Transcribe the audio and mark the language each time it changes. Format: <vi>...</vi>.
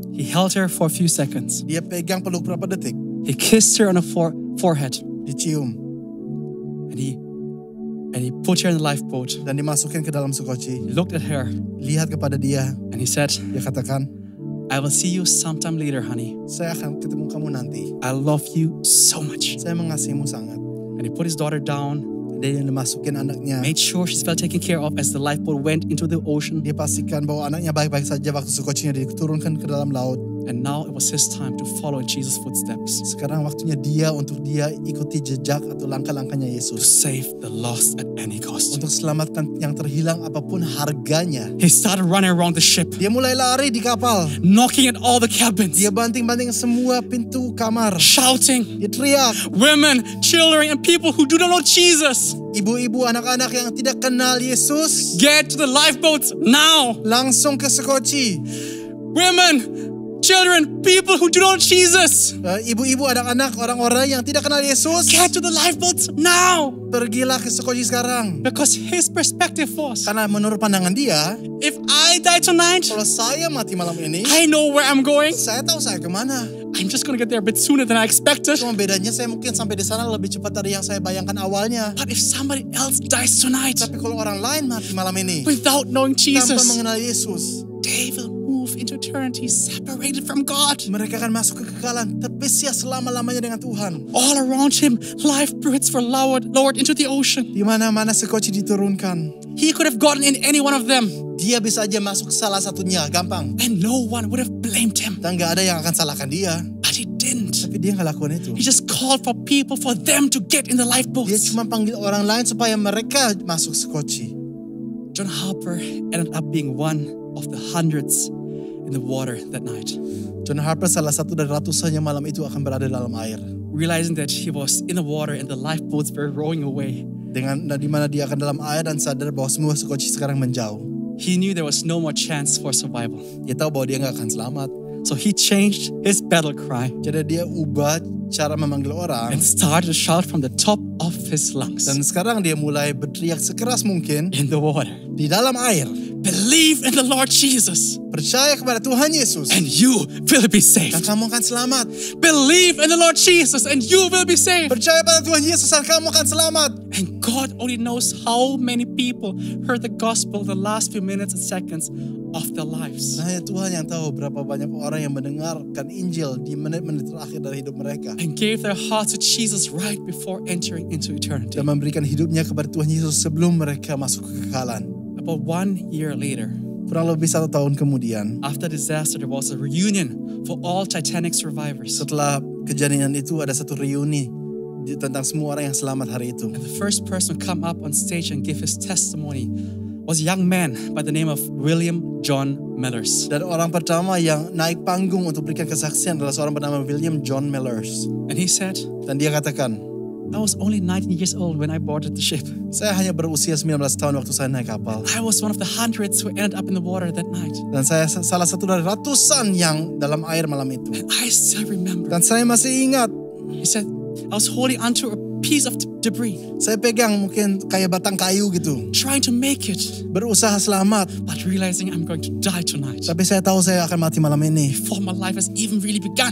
<en>He held her for a few seconds.</en> <id>Dia pegang peluk berapa detik.</id> <en>He kissed her on the forehead.</en> <id>Dicium.</id> <en>And he put her in the lifeboat.</en> <id>Dan dimasukin ke dalam Sukkochi.</id> <en>He looked at her.</en> <id>Lihat kepada dia.</id> <en>And he said,</en> <id>Dia katakan,</id> <en>I will see you sometime later, honey.</en> <id>saya akan ketemu kamu nanti.</id> <en>I love you so much.</en> <id>Saya mengasihimu sangat.</id> <en>And he put his daughter down.</en> <id>Dia dimasukin anaknya.</id> <en>Made sure she's well taken care of as the lifeboat went into the ocean.</en> <id>Dia pastikan bahwa anaknya baik-baik saja waktu Sukkochinya diturunkan ke dalam laut.</id> <en>And now it was his time to follow in Jesus' footsteps.</en> <id>Sekarang waktunya dia untuk dia ikuti jejak atau langkah-langkahnya</id> <en>To</en> <id>Yesus.</id> <en>save the lost at any cost.</en> <id>Untuk selamatkan yang terhilang apapun harganya.</id> <en>He started running around the ship.</en> <id>Dia mulai lari di kapal.</id> <en>Knocking at all the cabins.</en> <id>Dia banting-banting semua pintu kamar.</id> <en>Shouting.</en> <id>Dia teriak.</id> <en>Women, children, and people who do not know Jesus.</en> <id>Ibu-ibu, anak-anak yang tidak kenal Yesus.</id> <en>Get to the lifeboats now.</en> <id>Langsung ke Sukkochi.</id> <en>Women, children, people who do not know Jesus.</en> <id>Ibu-ibu, anak-anak, orang-orang yang tidak kenal Yesus.</id> <en>Get to the lifeboats now.</en> <id>Pergilah ke Sukkochi sekarang.</id> <en>Because his perspective was,</en> <id>Karena menurut pandangan dia,</id> <en>if I die tonight,</en> <id>kalau saya mati malam ini,</id> <en>I know where I'm going.</en> <id>saya tahu saya kemana.</id> <en>I'm just gonna get there a bit sooner than I expected.</en> <id>Cuma bedanya saya mungkin sampai di sana lebih cepat dari yang saya bayangkan awalnya.</id> <en>But if somebody else dies tonight</en> <id>Tapi kalau orang lain mati malam ini,</id> <en>without knowing</en> <id>tanpa</id> <en>Jesus,</en> <id>mengenal Yesus,</id> <en>they will move into eternity separated from God.</en> <id>mereka akan masuk ke kekekalan, terpisah selama-lamanya dengan Tuhan.</id> <en>All around him, lifeboats were lowered into the ocean.</en> <id>Di mana-mana Sukkochi diturunkan,</id> <en>He could have gotten in any one of them,</en> <id>dia bisa aja masuk salah satunya, gampang.</id> <en>and no one would have blamed him.</en> <id>Dan gak ada yang akan salahkan dia.</id> <en>But he didn't.</en> <id>Tapi dia gak lakukan itu.</id> <en>He just called for people for them to get in the</en> <id>Dia</id> <en>lifeboats.</en> <id>cuma panggil orang lain supaya mereka masuk Sukkochi.</id> <en>John Harper ended up being one of the hundreds in the water that night,</en> <id>John Harper salah satu dari ratusan yang malam itu akan berada dalam air.</id> <en>realizing that he was in the water and the lifeboats were rowing away.</en> <id>Dengan di mana dia akan dalam air dan sadar bahwa semua Sukkochi sekarang menjauh.</id> <en>He knew there was no more chance for survival.</en> <id>Dia tahu bahwa dia gak akan selamat.</id> <en>So he changed his battle cry</en> <id>Jadi dia ubah cara memanggil orang.</id> <en>and started to shout from the top of his lungs</en> <id>Dan sekarang dia mulai berteriak sekeras mungkin</id> <en>in the water.</en> <id>di dalam air.</id> <en>Believe in the Lord Jesus</en> <id>Percaya kepada Tuhan Yesus</id> <en>and you will be</en> <id>dan</id> <en>saved.</en> <id>kamu akan selamat.</id> <en>Believe in the Lord Jesus and you will be saved.</en> <id>Percaya pada Tuhan Yesus dan kamu akan selamat.</id> <en>And God only knows how many people heard the gospel the last few minutes and seconds of their lives.</en> <id>Hanya Tuhan yang tahu berapa banyak orang yang mendengarkan Injil di menit-menit terakhir dari hidup mereka.</id> <en>And gave their hearts to Jesus right before entering into eternity.</en> <id>Dan memberikan hidupnya kepada Tuhan Yesus sebelum mereka masuk ke kekekalan.</id> <en>About 1 year later,</en> <id>Kurang lebih 1 tahun kemudian,</id> <en>after disaster, there was a reunion for all Titanic survivors.</en> <id>setelah kejadian itu ada satu reuni tentang semua orang yang selamat hari itu.</id> <en>And the first person to come up on stage and give his testimony was a young man by the name of William John Mellers.</en> <id>Dan orang pertama yang naik panggung untuk berikan kesaksian adalah seorang bernama William John Mellers.</id> <en>And he said,</en> <id>Dan dia katakan,</id> <en>I was only 19 years old when I boarded the ship.</en> <id>saya hanya berusia 19 tahun waktu saya naik kapal.</id> <en>I was one of the hundreds who ended up in the water that night.</en> <id>Dan saya salah satu dari ratusan yang dalam air malam itu.</id> <en>And I still remember.</en> <id>Dan saya masih ingat,</id> <en>He said, I was holding onto a piece of debris,</en> <id>saya pegang mungkin kayak batang kayu gitu.</id> <en>trying to make it,</en> <id>Berusaha selamat.</id> <en>but realizing I'm going to die tonight.</en> <id>Tapi saya tahu saya akan mati malam ini.</id> <en>Before my life has even really begun.</en>